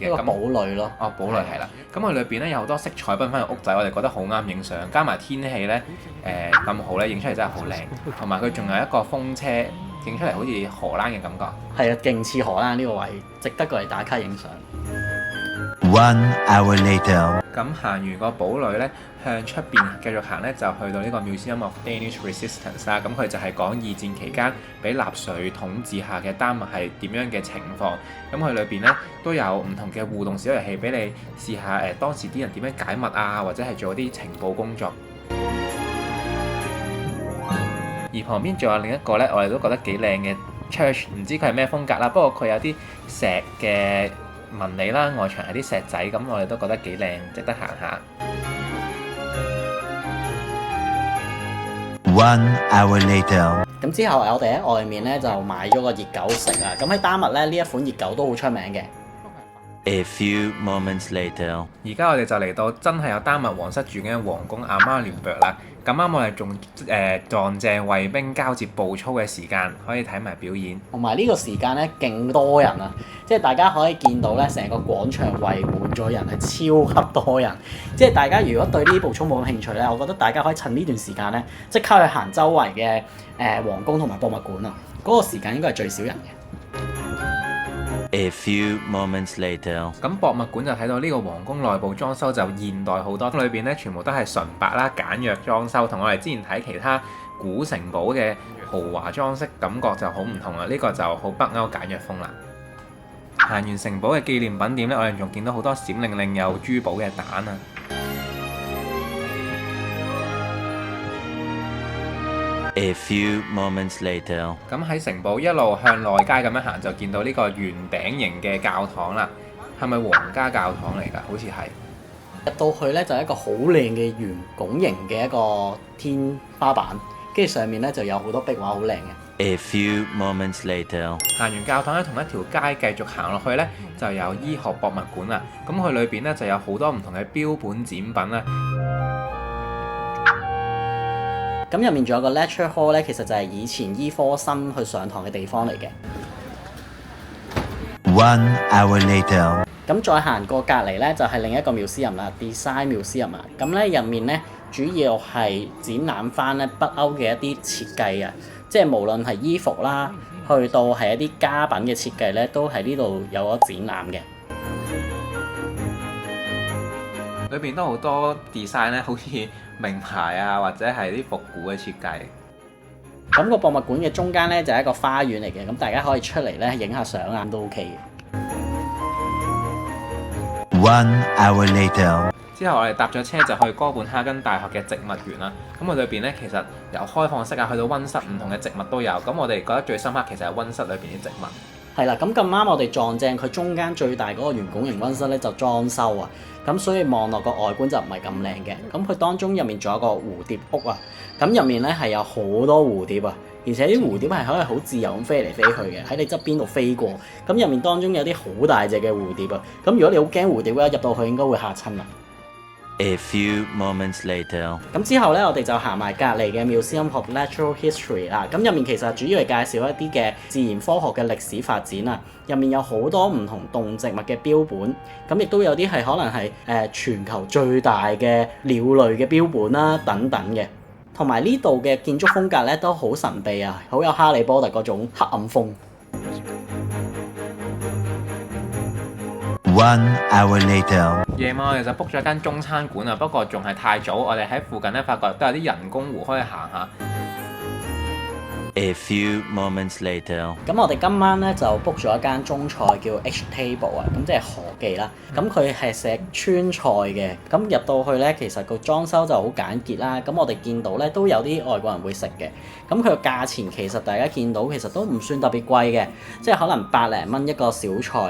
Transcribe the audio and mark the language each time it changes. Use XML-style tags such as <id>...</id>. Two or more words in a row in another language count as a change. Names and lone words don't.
<yue>一個堡壘咯。哦，堡壘係啦。咁佢裏邊咧有好多色彩繽紛嘅屋仔，我哋覺得好啱影相。加埋天氣咧，咁好咧，影出嚟真係好靚。同埋佢仲有一個風車，影出嚟好似荷蘭嘅感覺。係啊，勁似荷蘭呢個位，值得過嚟打卡影相。</yue> <en>1 hour later.</en> <yue>咁行完個堡壘咧，向出邊繼續行咧，就去到呢個 Museum of Danish Resistance 啦。咁佢就係講二戰期間俾納粹統治下嘅丹麥係點樣嘅情況。咁佢裏邊咧都有唔同嘅互動小遊戲俾你試下當時啲人點樣解密啊，或者係做啲情報工作。而旁邊仲有另一個咧，我哋都覺得幾靚嘅 church， 唔知佢係咩風格啦。不過佢有啲石嘅紋理啦，外牆係啲石仔，咁我哋都覺得幾靚，值得行下。</yue> <en>1 hour later.</en> <yue>咁之後我哋喺外面咧就買咗個熱狗食啊！咁喺丹麥咧呢一款熱狗都好出名嘅。</yue> <en>A few moments later.</en> <yue>而家我哋就嚟到真係有丹麥皇室住緊嘅皇宮阿瑪連伯啦。咁啱我哋仲撞正衛兵交接步操嘅時間，可以睇埋表演。同埋呢個時間咧，勁多人啊！即係大家可以見到咧，成個廣場圍滿咗人，係超級多人。即係大家如果對呢步操冇興趣咧，我覺得大家可以趁呢段時間咧，即刻去行周圍嘅皇宮同埋博物館啊！嗰個時間應該係最少人嘅。</yue> <en>A few moments later.</en> <yue>咁博物館就睇到呢個皇宮內部裝修就現代好多，裏邊咧全部都係純白啦、簡約裝修，同我哋之前睇其他古城堡嘅豪華裝飾感覺就好唔同啦。呢個就好北歐簡約風啦。行完城堡嘅紀念品店咧，我哋仲見到好多閃靈靈有珠寶嘅蛋啊！</yue> <en>A few moments later.</en> <yue>咁喺城堡一路向內街咁樣行，就見到呢個圓頂形嘅教堂啦。係咪皇家教堂嚟㗎？好似係。入到去咧就係一個好靚嘅圓拱形嘅一個天花板，跟住上面咧就有好多壁畫，好靚嘅。</yue> <en>A few moments later.</en> <yue>行完教堂咧，同一條街繼續行落去咧，就有醫學博物館啦。咁佢裏邊咧就有好多唔同嘅標本展品啦。咁入面仲有個</yue> <en>lecture hall</en> <yue>咧，其實就係以前醫科生去上堂嘅地方嚟嘅。</yue> <en>1 hour later.</en> <yue>咁再行過隔離咧，就係另一個 museum 啦 ，Design Museum 啊。咁咧入面咧主要係展覽翻咧北歐嘅一啲設計啊，即係無論係衣服啦，去到係一啲家品嘅設計咧，都喺呢度有咗展覽嘅。裏邊都好多 design 咧，好似名牌啊，或者係啲復古嘅設計。咁個博物館嘅中間咧就係一個花園嚟嘅，咁大家可以出嚟咧影下相啊，都 OK 嘅。</yue> <en>1 hour later.</en> <yue>之後我哋搭咗車就去哥本哈根大學嘅植物園啦。咁佢裏邊咧其實由開放式啊，去到溫室，唔同嘅植物都有。咁我哋覺得最深刻其實係溫室裏邊啲植物。係啦，咁咁啱我哋撞正佢中間最大嗰個圓拱形溫室咧就裝修啊，咁所以望落個外觀就唔係咁靚嘅。咁佢當中入面仲有個蝴蝶屋啊，咁入面咧係有好多蝴蝶啊，而且啲蝴蝶係可以好自由咁飛嚟飛去嘅，喺你側邊度飛過。咁入面當中有啲好大隻嘅蝴蝶啊，咁如果你好驚蝴蝶咧，入到去應該會嚇親啊。</yue> <en>A few moments later.</en> <yue>咁之後咧，我哋就行埋隔離嘅 Museum of Natural History 啦。咁入面其實主要係介紹一啲嘅自然科學嘅歷史發展啊。入面有好多唔同動植物嘅標本，咁亦都有啲係可能係全球最大嘅鳥類嘅標本啦，等等嘅。同埋呢度嘅建築風格咧都好神秘啊，好有哈利波特嗰種黑暗風。</yue> <en>1 hour later.</en> <yue>夜晚我哋就 book 咗間中餐館啊，不過仲係太早，我哋喺附近咧發覺都有啲人工湖可以行下。</yue> <en>A few moments later.</en> <yue>咁我哋今晚咧就 book 咗一間中菜叫 H Table 啊，咁即係河記啦。咁佢係食川菜嘅，咁入到去咧其實個裝修就好簡潔啦。咁我哋見到咧都有啲外國人會食嘅。咁佢個價錢其實大家見到其實都唔算特別貴嘅，即係可能百零蚊一個小菜。</yue>